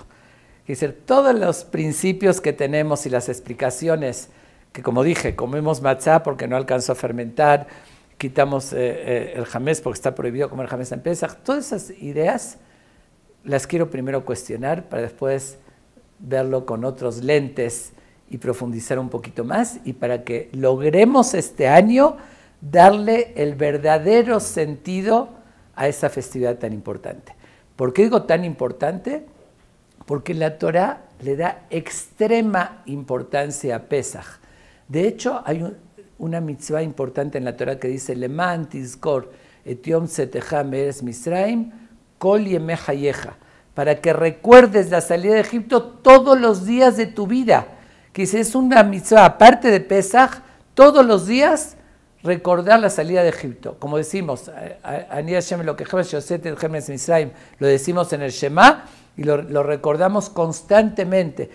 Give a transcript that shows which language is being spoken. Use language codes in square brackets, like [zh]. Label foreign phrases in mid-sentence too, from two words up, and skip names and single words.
[es] Es decir, todos los principios que tenemos y las explicaciones, que como dije, comemos matzá porque no alcanzó a fermentar, quitamos el jamés porque está prohibido comer jamés en Pesaj, todas esas ideas las quiero primero cuestionar para después verlo con otros lentes y profundizar un poquito más, y para que logremos este año darle el verdadero sentido a esa festividad tan importante. ¿Por qué digo tan importante? Porque la Torah le da extrema importancia a Pesaj. De hecho, hay una mitzvah importante en la Torah que dice [he] למען תזכור את יום צאתך מארץ מצרים כל ימי חייך, [es] para que recuerdes la salida de Egipto todos los días de tu vida. Que dice, es una mitzvah, aparte de Pesaj, todos los días recordar la salida de Egipto. Como decimos, [he] אני השם אלקיכם הוצאתי אתכם מצרים, [es] lo decimos en el Shema y lo recordamos constantemente.